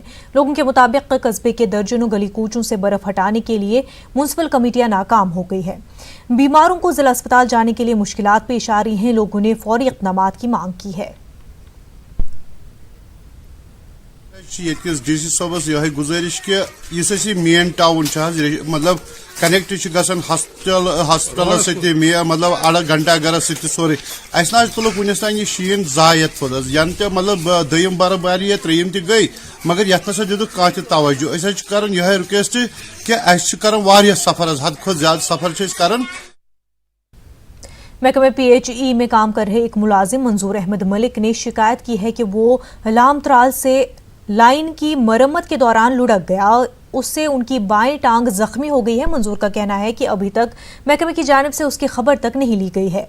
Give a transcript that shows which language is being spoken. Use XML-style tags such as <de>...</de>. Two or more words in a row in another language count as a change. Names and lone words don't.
<ur>لوگوں کے مطابق قصبے کے درجنوں گلی کوچوں سے برف ہٹانے کے لیے میونسپل کمیٹیاں ناکام ہو گئی ہے. بیماروں کو ضلع اسپتال جانے کے لیے مشکلات پیش آ رہی ہیں. لوگوں نے فوری اقدامات کی مانگ کی ہے.</ur> <ks>DC صٲبس یہے گزٲرِش کہ یُس اَسہِ یہِ</ks> <en>main town</en> <ks>چھُ حظ مطلب کنیکٹ چھُ گژھان ہسپتالس سۭتۍ مطلب اڑا گھنٹہ گرس سۭتۍ سورُے اَسہِ نہ حظ تُلُکھ وُنِس تام یہِ شیٖن زایت پھوٚل حظ ینہٕ تہِ مطلب دوٚیِم برابری یا ترٛیٚیِم تہِ گٔے مگر یتھ نسا دِتُکھ کانٛہہ تہِ توجہ أسۍ حظ چھِ کران یِہے رِکویسٹ کہ اَسہِ چھِ کران واریاہ سفر حظ حد کھۄتہٕ زیادٕ سفر چھِ أسۍ کران.</ks> <ur>محکمہ PHE میں کام کر رہے ایک ملازم منظور احمد ملک نے شکایت کی ہے کہ وہ لام ترال سے لائن کی مرمت کے دوران لڑک گیا، اس سے ان کی بائیں ٹانگ زخمی ہو گئی ہے. منظور کا کہنا ہے کہ ابھی تک محکمے کی جانب سے اس کی خبر تک نہیں لی گئی ہے.</ur>